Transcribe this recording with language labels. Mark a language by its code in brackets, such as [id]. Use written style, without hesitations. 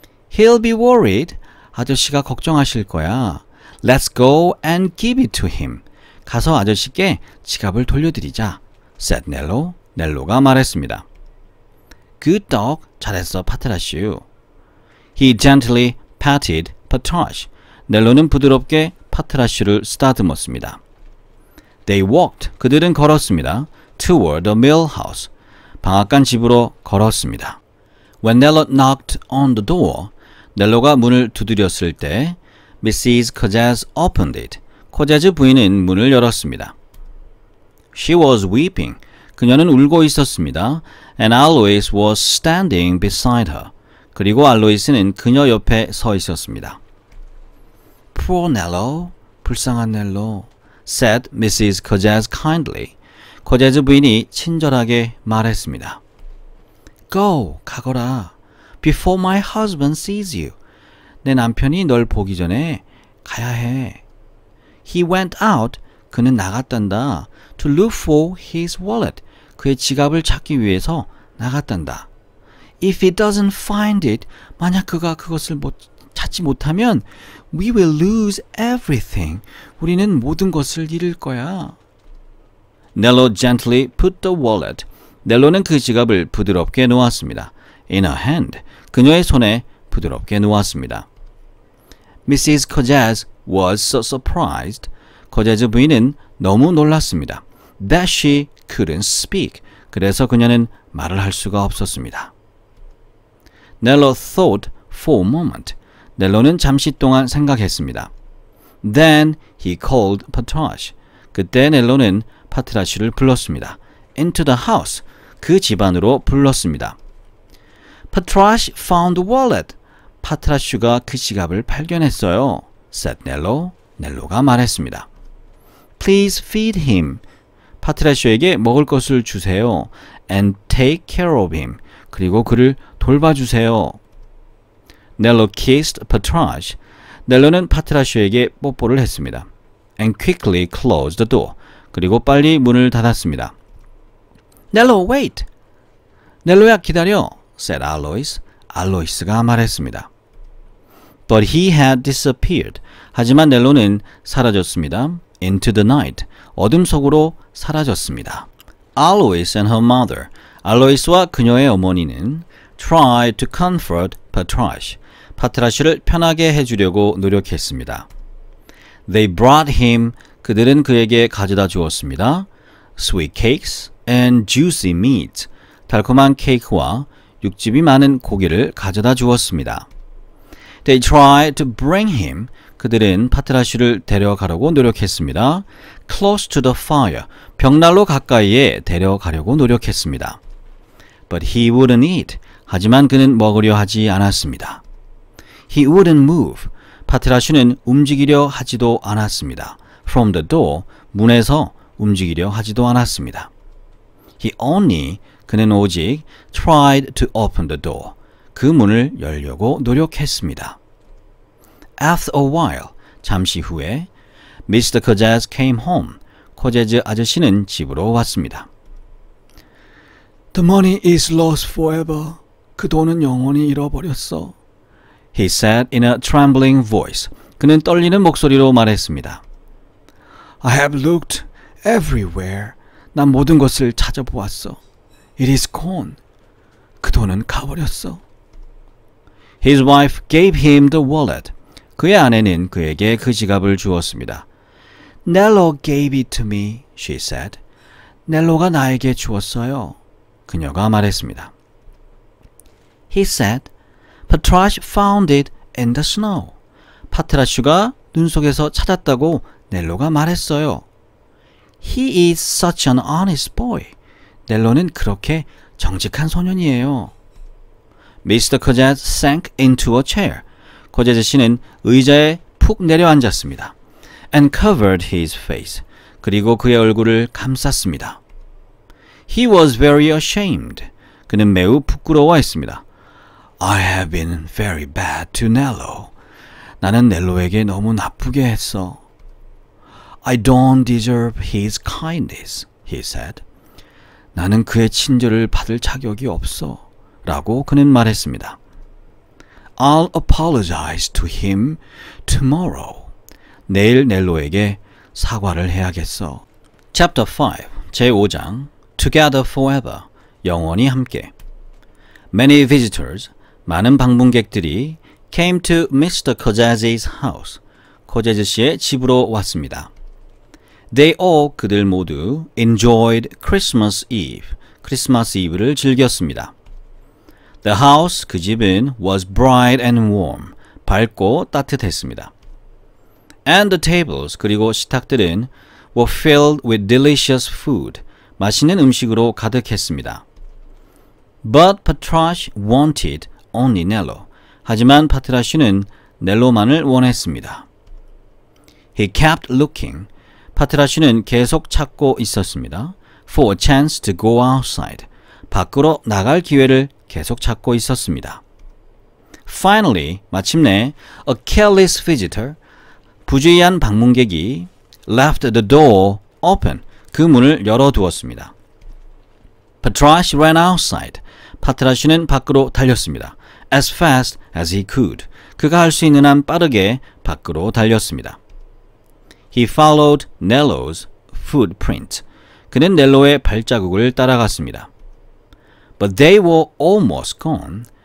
[en] He'll be worried. [ko] 아저씨가 걱정하실 거야. [en] Let's go and give it to him. [ko] 가서 아저씨께 지갑을 돌려드리자. [en] said Nello. [ko] 넬로가 말했습니다. [en] Good dog. [ko] 잘했어, 파트라슈. [en] He gently patted Patrash. [ko] 넬로는 부드럽게 파트라슈를 쓰다듬었습니다. [en] They walked. [ko] 그들은 걸었습니다. [en] Toward the mill house. [ko] 방앗간 집으로 걸었습니다. When Nello knocked on the door. 넬로가 문을 두드렸을 때 Mrs. [en] Codez opened it. [ko] 코제즈 부인은 문을 열었습니다. [en] She was weeping. [ko] 그녀는 울고 있었습니다. [en] And Alois was standing beside her. [ko] 그리고 알로이스는 그녀 옆에 서 있었습니다. [en] Poor Nello. [ko] 불쌍한 넬로. [en] said Mrs. Codez kindly. [ko] 코제즈 부인이 친절하게 말했습니다. [en] Go, [ko] 가거라. [en] Before my husband sees you. [ko] 내 남편이 널 보기 전에 가야 해. [en] He went out. [ko] 그는 나갔단다. [en] To look for his wallet. [ko] 그의 지갑을 찾기 위해서 나갔단다. [en] If he doesn't find it. [ko] 만약 그가 그것을 찾지 못하면 [en] We will lose everything. [ko] 우리는 모든 것을 잃을 거야. [en] Nello gently put the wallet. [ko] 넬로는 그 지갑을 부드럽게 놓았습니다. [en] In her hand. [ko] 그녀의 손에 부드럽게 놓았습니다. [en] Mrs. Codez was so surprised. [ko] 코제즈 부인은 너무 놀랐습니다. [en] That she couldn't speak. [ko] 그래서 그녀는 말을 할 수가 없었습니다. [en] Nello thought for a moment. [ko] 넬로는 잠시 동안 생각했습니다. [en] Then he called Patrash. [ko] 그때 넬로는 파트라슈를 불렀습니다. [en] Into the house. [ko] 그 집 안으로 불렀습니다. [en] Patrash found the wallet. [ko] 파트라슈가 그 지갑을 발견했어요. [en] said Nello. [ko] 넬로가 말했습니다. [en] Please feed him. [ko] 파트라슈에게 먹을 것을 주세요. [en] And take care of him. [ko] 그리고 그를 돌봐주세요. [en] Nello kissed Patrash. [ko] 넬로는 파트라슈에게 뽀뽀를 했습니다. [en] And quickly closed the door. [ko] 그리고 빨리 문을 닫았습니다. [en] Nello, wait. [ko] 넬로야 기다려. [en] said Alois. [ko] 알로이스가 말했습니다. [en] But he had disappeared. [ko] 하지만 넬로는 사라졌습니다. [en] Into the night. [ko] 어둠 속으로 사라졌습니다. [en] Alois and her mother. [ko] 알로이스와 그녀의 어머니는 [en] tried to comfort Patrash. [ko] 파트라슈를 편하게 해주려고 노력했습니다. [en] They brought him. [ko] 그들은 그에게 가져다 주었습니다. [en] Sweet cakes and juicy meat. [ko] 달콤한 케이크와 육즙이 많은 고기를 가져다 주었습니다. [en] They tried to bring him. [ko] 그들은 파트라슈를 데려가려고 노력했습니다. [en] Close to the fire. [ko] 벽난로 가까이에 데려가려고 노력했습니다. [en] But he wouldn't eat. [ko] 하지만 그는 먹으려 하지 않았습니다. [en] He wouldn't move. [ko] 파트라슈는 움직이려 하지도 않았습니다. [en] From the door, [ko] 문에서 움직이려 하지도 않았습니다. [en] He only, [ko] 그는 오직 [en] tried to open the door. [ko] 그 문을 열려고 노력했습니다. [en] After a while, [ko] 잠시 후에 [en] Mr. Cozaz came home. [ko] 코제즈 아저씨는 집으로 왔습니다. [en] The money is lost forever. [ko] 그 돈은 영원히 잃어버렸어. [en] He said in a trembling voice. [ko] 그는 떨리는 목소리로 말했습니다. [en] I have looked everywhere. [ko] 난 모든 것을 찾아보았어. [en] It is gone. [ko] 그 돈은 가버렸어. [en] His wife gave him the wallet. [ko] 그의 아내는 그에게 그 지갑을 주었습니다. [en] Nello gave it to me, she said. [ko] 넬로가 나에게 주었어요. 그녀가 말했습니다. [en] He said, Patrash found it in the snow. [ko] 파트라슈가 눈 속에서 찾았다고 넬로가 말했어요. [en] He is such an honest boy. [ko] 넬로는 그렇게 정직한 소년이에요. [en] Mr. Cozaz sank into a chair. [ko] 코제즈 씨는 의자에 푹 내려앉았습니다. [en] And covered his face. [ko] 그리고 그의 얼굴을 감쌌습니다. [en] He was very ashamed. [ko] 그는 매우 부끄러워했습니다. [en] I have been very bad to Nello. [ko] 나는 넬로에게 너무 나쁘게 했어. [en] I don't deserve his kindness, he said. [ko] 나는 그의 친절을 받을 자격이 없어. 라고 그는 말했습니다. [en] I'll apologize to him tomorrow. [ko] 내일 넬로에게 사과를 해야겠어. [en] Chapter 5, [ko] 제5장 [en] Together Forever, [ko] 영원히 함께. [en] Many visitors, [ko] 많은 방문객들이 [en] came to Mr. Cozaz's house, [ko] 코제즈 씨의 집으로 왔습니다. [en] They all, [ko] 그들 모두 [en] enjoyed Christmas Eve, [ko] 크리스마스 이브를 즐겼습니다. [en] The house, [ko] 그 집은 [en] was bright and warm, [ko] 밝고 따뜻했습니다. [en] And the tables, [ko] 그리고 식탁들은 [en] were filled with delicious food, [ko] 맛있는 음식으로 가득했습니다. [en] But Patrash wanted only Nello. [ko] 하지만 파트라슈는 넬로만을 원했습니다. [en] He kept looking. [ko] 파트라슈는 계속 찾고 있었습니다. [en] For a chance to go outside. [ko] 밖으로 나갈 기회를 계속 찾고 있었습니다. [en] Finally, [ko] 마침내 [en] a careless visitor, [ko] 부주의한 방문객이 [en] left the door open, [ko] 그 문을 열어두었습니다. [en] Patrash ran outside. [ko] 파트라슈는 밖으로 달렸습니다. [en] As fast as he could. [ko] 그가 할 수 있는 한 빠르게 밖으로 달렸습니다. [en] He followed Nello's footprint. [ko] 그는 넬로의 발자국을 따라갔습니다. [en] But they were almost gone.